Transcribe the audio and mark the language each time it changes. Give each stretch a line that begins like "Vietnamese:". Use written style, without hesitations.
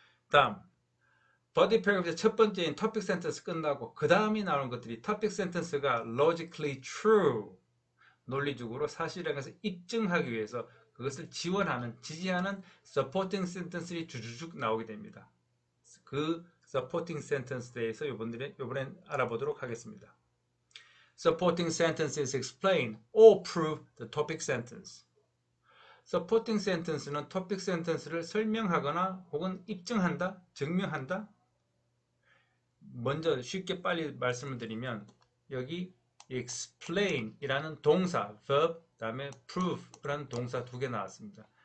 Korean: 다음 body paragraph의 첫 번째인 topic sentence 끝나고 그 다음이 나오는 것들이 topic sentence가 logically true 논리적으로 사실에 관해서 입증하기 위해서 그것을 지원하는 지지하는 supporting sentence들이 주주쭉 나오게 됩니다. 그 supporting sentence에 대해서 이번엔 알아보도록 하겠습니다.
English: Supporting sentences explain or prove the topic sentence.
Korean: Supporting sentence는 topic sentence를 설명하거나 혹은 입증한다, 증명한다. 먼저 쉽게 빨리 말씀을 드리면 여기 explain 이라는 동사, verb, 그 다음에 prove 라는 동사 두 개 나왔습니다.